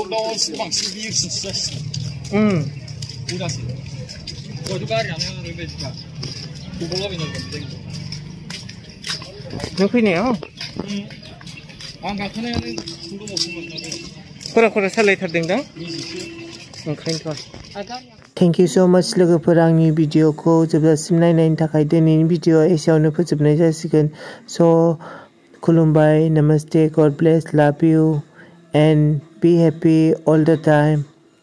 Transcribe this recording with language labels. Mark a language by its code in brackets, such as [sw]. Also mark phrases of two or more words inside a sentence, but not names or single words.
[brx] नों फैनायाव खरा खरा सालायथारदों दां ओंखायनोथ' [en] thank you so much [brx] लोगोफोर आंनि भिडिअखौ जोबजासिम नायनायनि थाखाय दिनैनि भिडिअ एसेयावनो फोजोबनाय जासिगोन स' [en] खुलुमबाय नमस्ते God bless love you and be happy all the time